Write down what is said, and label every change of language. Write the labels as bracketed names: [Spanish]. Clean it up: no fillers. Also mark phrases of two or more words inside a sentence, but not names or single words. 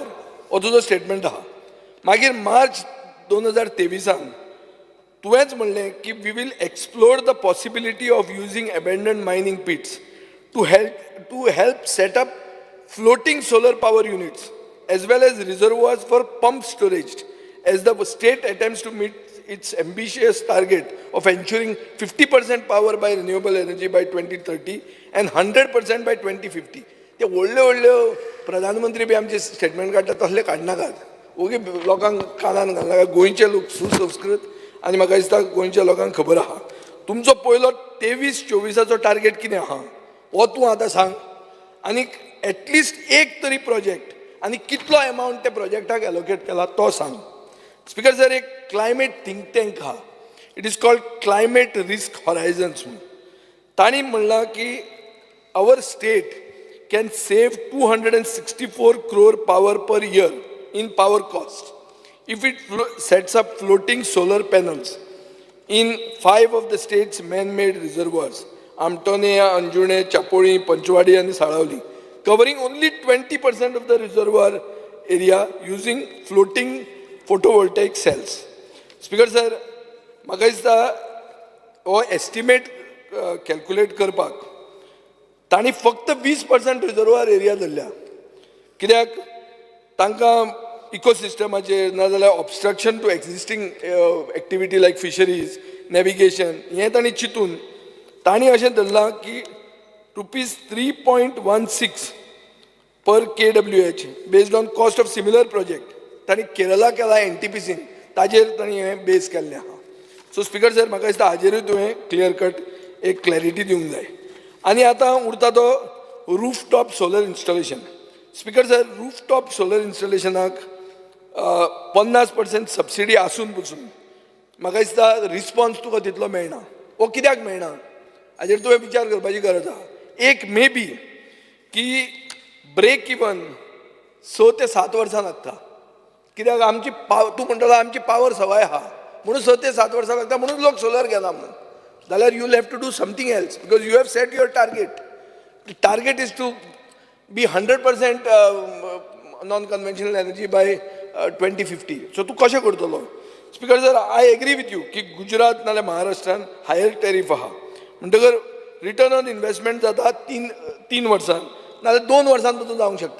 [Konkani] हो तुजो स्टेटमेंट आहा. मागीर मार्च 2023 तुवेंच म्हणलें की [English] We will explore the possibility of using abandoned mining pits to help set up floating solar power units as well as reservoirs for pump storage as the state attempts to meet its ambitious target of ensuring 50% power by renewable energy by 2030 and 100% by 2050. [Konkani] ते व्हडले प्रधानमंत्री बी आमचे स्टेटमेंट काडटा तसले काडनाकात. ओगी लोकांक कानान घालनाका. गोंयचे लोक सुसंस्कृत आनी म्हाका दिसता गोंयच्या लोकांक खबर आहा. तुमचो पयलो 23-24 टार्गेट कितें आहा हो तूं आतां सांग. आनीक एटलिस्ट एक तरी प्रोजेक्ट आनी कितलो एमावंट त्या प्रोजेक्टाक एलोकेट केला तो सांग. [English] Speaker sir, एक climate think tank हा. It is called Climate Risk Horizons म्हणून. [Konkani] तांणी म्हणलां की [English] our state can save 264 crore power per year in power cost if it sets up floating solar panels in 5 of the state's man-made reservoirs, Amtone, Anjune, Chapoli, Panchwadi and Saravali, covering only 20% of the reservoir area using floating photovoltaic cells. Speaker sir, [Konkani] म्हाका दिसता हो [English] estimate calculate [Konkani] करपाक तांणी फक्त 20% [English] reservoir area [Konkani] धरल्या. कित्याक तांकां इकोसिस्टमाचेर नाजाल्यार [English] obstruction to existing activity like fisheries, [Konkani] नॅविगेशन हें तांणी चिंतून तांणी अशें धरलां की ₹3.16 [English] per KWH based on cost of similar project [Konkani] तांणी केरला केला NTPCन ताजेर तांणी हें बेस केल्लें आहा. [English] so Speaker sir [Konkani] म्हाका दिसता हाजेरूय तुवें [English] clear cut [Konkani] एक क्लॅरिटी दिवंक जाय. आनी आतां उरता तो [English] roof top solar installation. Speaker sir roof top solar [Konkani] इन्स्टॉलेशनाक 50% सबसिडी आसून पसून म्हाका दिसता रिस्पॉन्स तुका तितलो मेळना. वो कित्याक मेळना हाजेर तुवें विचार करपाची गरज आहा. एक [English] may be [Konkani] की [English] break even [Konkani] 6 ते 7 वर्सां लागता. कित्याक आमची तूं म्हणटलो आमची पावर सवाय आहा म्हणून 6 ते 7 वर्सां लागता म्हणून लोक सोलर घेना म्हणून. [English] जाल्यार you have to do something else because you have set your target. Target is to be 100% non conventional energy by 2050. [Konkani] सो तूं कशें करतलो. [English] Speaker sir I agree with you [Konkani] की गुजरात नाल्यार महाराष्ट्रान [English] higher tariff [Konkani] आहा म्हणटकर [English] return on investment [Konkani] जाता 3 वर्सां नाल्यार 2 वर्सां तो जावंक शकता.